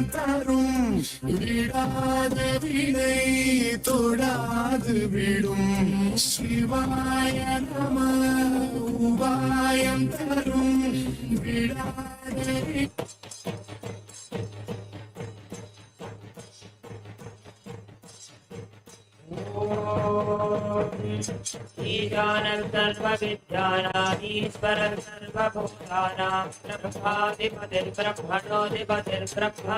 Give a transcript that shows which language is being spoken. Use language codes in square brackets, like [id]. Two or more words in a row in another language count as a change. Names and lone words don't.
[ta] तरुं விடாத வினை தொடாது விடும் சிவாய நம உபாயம் தரும் விடாத [sa] ईशानः सर्वविद्यानामीश्वरः सर्वभूतानां ब्रह्माधिपतिर्ब्रह्मणोऽधिपतिर्ब्रह्मा